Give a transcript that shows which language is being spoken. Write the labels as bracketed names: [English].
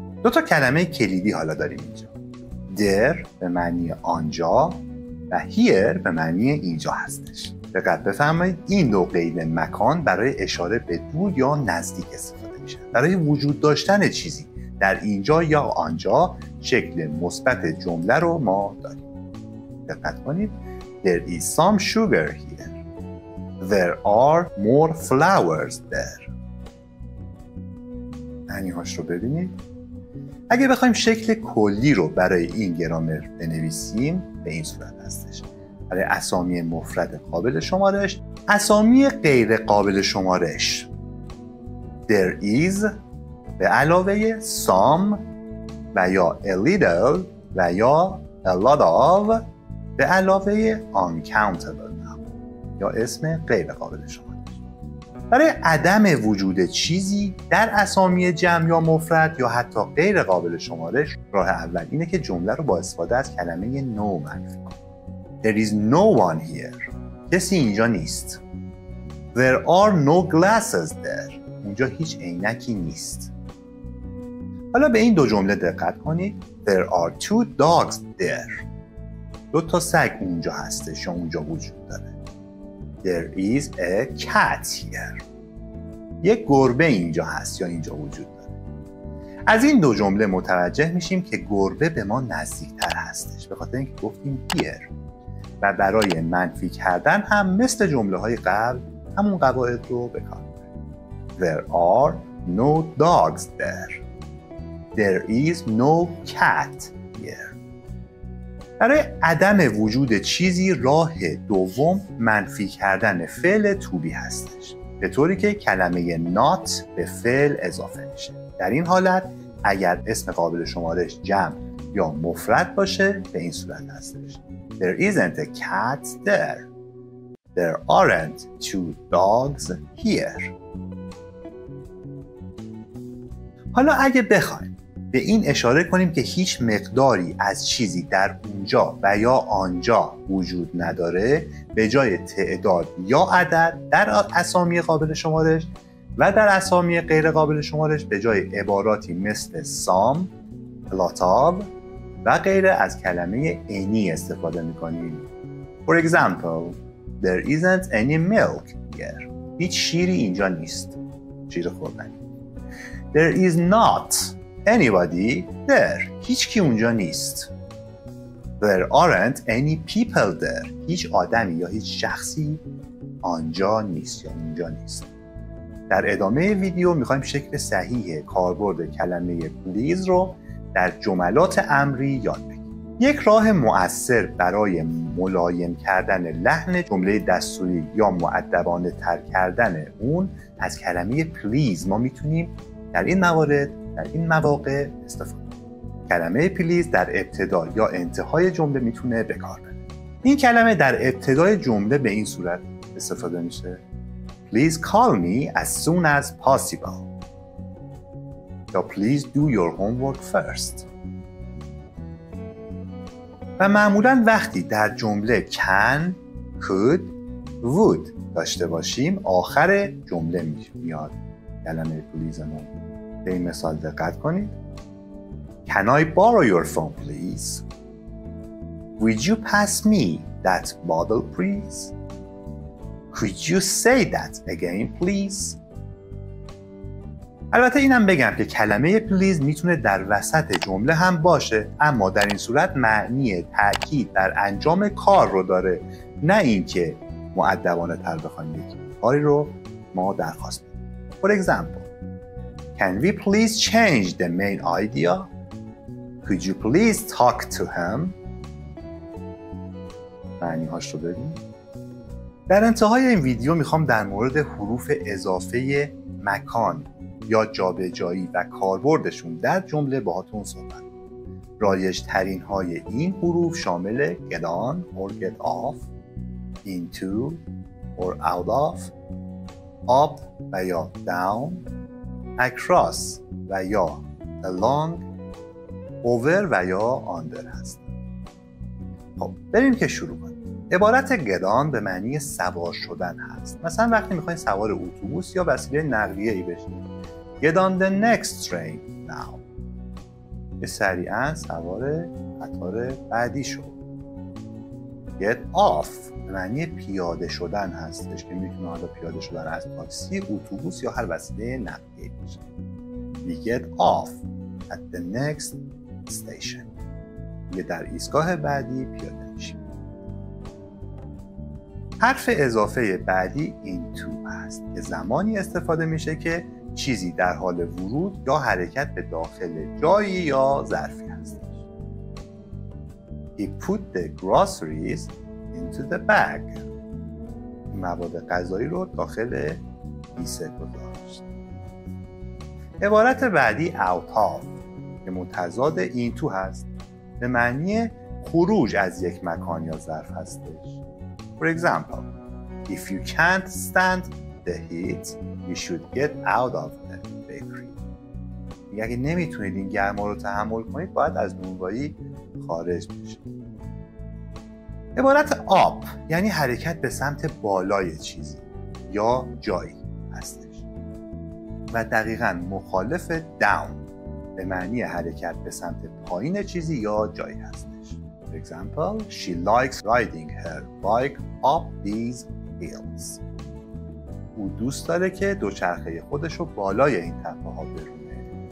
[Persian] دو تا کلمه کلیدی حالا داریم اینجا. There به معنی آنجا و here به معنی اینجا هستش. دقت بفرمایید این دو قید مکان برای اشاره به دور یا نزدیک استفاده میشن. برای وجود داشتن چیزی در اینجا یا آنجا شکل مثبت جمله رو ما داریم. دقت کنید. [English] There is some sugar here. There are more flowers there. [Persian] معنی‌هاش رو ببینید. اگه بخوایم شکل کلی رو برای این گرامر بنویسیم به این صورت هستش. برای اسامی مفرد قابل شمارش، اسامی غیر قابل شمارش. There is به علاوه some و یا a little و یا a lot of به علاوه uncountable یا اسم غیر قابل شمارش. برای عدم وجود چیزی در اسامی جمع یا مفرد یا حتی غیر قابل شمارش راه اول اینه که جمله رو با استفاده از کلمه no معرفی کنیم. [English] There is no one here. [Persian] کسی اینجا نیست. [English] There are no glasses there. [Persian] اونجا هیچ عینکی نیست. حالا به این دو جمله دقت کنید. [English] There are two dogs there. [Persian] دو تا سگ اونجا هستش یا اونجا وجود داره. [English] There is a cat here. [Persian] یک گربه اینجا هست یا اینجا وجود داره. از این دو جمله متوجه میشیم که گربه به ما نزدیکتر هستش به خاطر اینکه گفتیم here و برای منفی کردن هم مثل جمله های قبل همون قواعد رو به کار میبریم. [English] There are no dogs there. There is no cat here. [Persian] برای عدم وجود چیزی راه دوم منفی کردن فعل to be هستش به طوری که کلمه not به فعل اضافه میشه. در این حالت اگر اسم قابل شمارش جمع یا مفرد باشه به این صورت هستش. [English] There isn't a cat there. There aren't two dogs here. [Persian] حالا اگه بخوایم به این اشاره کنیم که هیچ مقداری از چیزی در اونجا و یا آنجا وجود نداره به جای تعداد یا عدد در اسامی قابل شمارش و در اسامی غیر قابل شمارش به جای عباراتی مثل some, a lot of و غیره از کلمه any استفاده میکنیم. [English] For example, there isn't any milk here. [Persian] هیچ شیری اینجا نیست. شیر خوردنی. [English] There is not anybody there. [Persian] هیچ کی اونجا نیست. [English] There aren't any people there. [Persian] هیچ آدمی یا هیچ شخصی آنجا نیست یا اونجا نیست. در ادامه ویدیو میخوایم شکل صحیح کاربرد کلمه please رو در جملات امری یاد بگیریم. یک راه مؤثر برای ملایم کردن لحن جمله دستوری یا مؤدبانه تر کردن اون از کلمه please ما میتونیم در این موارد در این مواقع استفاده کنیم. کلمه please در ابتدا یا انتهای جمله میتونه به کار بره. این کلمه در ابتدای جمله به این صورت استفاده میشه. [English] Please call me as soon as possible. یا please do your homework first. [Persian] و معمولاً وقتی در جمله can, could, would داشته باشیم آخر جمله میاد کلمه please ما. به این مثال دقت کنید. [English] Can I borrow your phone please? Would you pass me that bottle please? Could you say that again please? [Persian] البته اینم بگم که کلمه please میتونه در وسط جمله هم باشه اما در این صورت معنی تأکید در انجام کار رو داره نه اینکه مؤدبانه تر بخوایم یک کاری رو ما درخواست بدیم. [English] For example, can we please change the main idea? Could you please talk to him? [Persian] معنی هاش رو ببین. در انتهای این ویدیو میخوام در مورد حروف اضافه مکان یا جابجایی و کاربردشون در جمله باهاتون صحبت. رایج ترین های این حروف شامل get on or get off، into or out of، up و یا down، across و یا along، over و یا under هست. خب بریم که شروع کنیم. عبارت get on به معنی سوار شدن هست. مثلا وقتی میخواین سوار اتوبوس یا وسیله نقلیه‌ای بشید، [English] get on the next train now. [Persian] سریعا سوار قطار بعدی شو. get off به معنی پیاده شدن هستش که میتونه حالا پیاده شدن از تاکسی، اتوبوس یا هر وسیله نقلیه‌ای باشه. [English] we get off at the next station. [Persian] یه در ایستگاه بعدی پیاده میشیم. حرف اضافه بعدی into هست که زمانی استفاده میشه که چیزی در حال ورود یا حرکت به داخل جایی یا ظرفی هستش. [English] He put the groceries into the bag. [Persian] مواد غذایی رو داخل کیسه گذاشت. عبارت بعدی out of که متضاد into هست به معنی خروج از یک مکان یا ظرف هستش. [English] For example, if you can't stand the heat, you should get out of the bakery. [Persian] اگه نمیتونید این گرما رو تحمل کنید باید از نونوایی خارج بشید. عبارت up یعنی حرکت به سمت بالای چیزی یا جایی هستش و دقیقاً مخالف down به معنی حرکت به سمت پایین چیزی یا جایی هستش. [English] For example, she likes riding her bike up these hills. [Persian] او دوست داره که دوچرخه خودش رو بالای این تپه ها برونه.